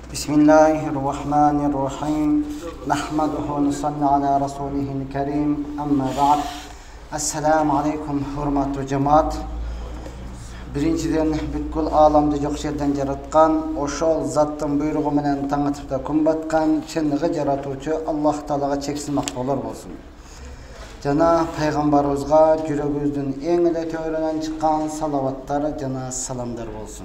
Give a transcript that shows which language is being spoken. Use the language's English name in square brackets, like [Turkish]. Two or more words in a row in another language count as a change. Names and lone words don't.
[Arabic] Bismillahirrahmanirrahim. نحمده و نصلي على رسوله الكريم. أما بعد. السلام عليكم [Turkmen] hurmatly cemaat. [Kyrgyz] Birinciden бүткүл аламды жок жерден жараткан, ошол заттын буйругу менен таң атып да күн баткан чыныгы жаратуучу Аллах Таалага чексиз мактоолор болсун. Жана пайгамбарыбызга жүрөгүбүздүн эң эле төрүнөн чыккан салаваттар жана саламдар болсун.